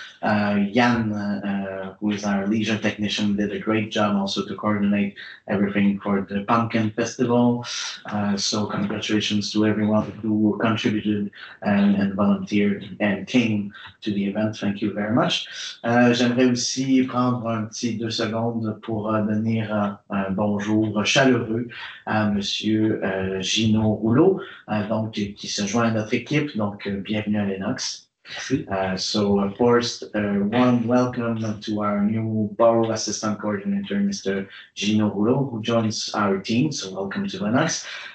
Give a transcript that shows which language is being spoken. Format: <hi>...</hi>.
<en>Jan, who is our leisure technician, did a great job also to coordinate everything for the Pumpkin Festival. So congratulations to everyone who contributed and volunteered and came to the event. Thank you very much.</en> <fr>J'aimerais aussi prendre un petit 2 secondes pour donner un bonjour chaleureux à Monsieur Gino Rouleau, donc qui se joint à notre équipe. Donc bienvenue à Lennox.</fr> <en>So of course, warm welcome to our new Borough Assistant Coordinator, Mr. Gino Rouleau, who joins our team. So welcome to Lennox.</en>